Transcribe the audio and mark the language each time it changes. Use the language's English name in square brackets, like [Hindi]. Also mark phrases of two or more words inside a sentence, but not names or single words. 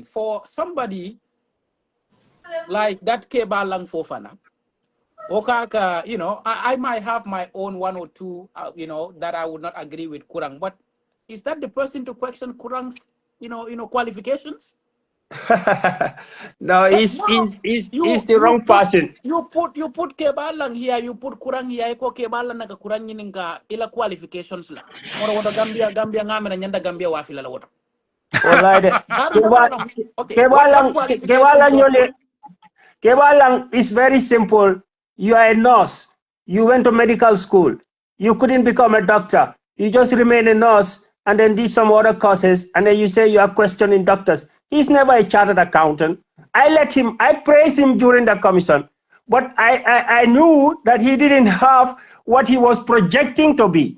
[English] For somebody like that Keba Lang Fofana, Okaka, you know, I might have my own 1 or 2, you know, that I would not agree with Kurang, but is that the person to question Kurang's, you know, qualifications? No, he's the wrong person. You put Kebalang here, you put Kurang here, [Mandingo] ko Kebalang naga Kurang yininga ila qualifications la. Moro wada Gambia ngame na nyanda Gambia wafila la wada. [English] Kebalang is very simple. You are a nurse. You went to medical school. You couldn't become a doctor. You just remain a nurse and then did some other courses, and then you say you are questioning doctors. He's never a chartered accountant. I praised him during the commission, but I knew that he didn't have what he was projecting to be.